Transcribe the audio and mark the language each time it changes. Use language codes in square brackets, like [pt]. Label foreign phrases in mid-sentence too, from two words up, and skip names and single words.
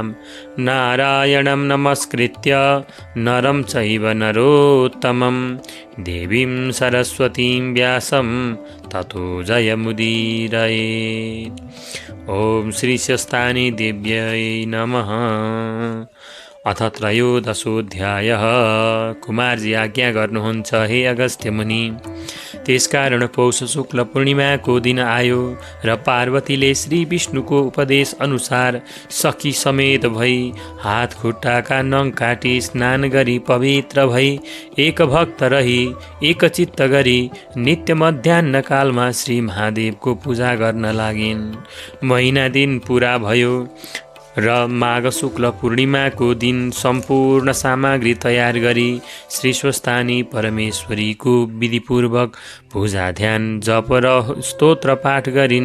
[sa] नारायणं नमस्कृत्य नरं चैव नरोत्तमं देवीं सरस्वतीं व्यासं ततो जयमुदीरयेत्। ॐ श्री स्वस्तानी देव्यै नमः। अथ त्रयोदशोऽध्यायः। [ne] कुमारजी आज्ञा गर्नुहुन्छ, हे अगस्त्य मुनि, त्यसकारण पौष शुक्ल पूर्णिमाको दिन आयो र पार्वतीले श्री विष्णुको उपदेश अनुसार सखी समेत भई हात खुट्टाका नङ काटी स्नान गरी पवित्र भई एक भक्त रही एकचित्त गरी नित्य मध्याह्न कालमा श्री महादेवको पूजा गर्न लागिन्। महिना दिन पुरा भयो र माघ शुक्ल पूर्णिमाको दिन सम्पूर्ण सामग्री तयार गरी श्री स्वस्तानी परमेश्वरीको विधिपूर्वक पूजा ध्यान जप र स्तोत्र पाठ गरिन्।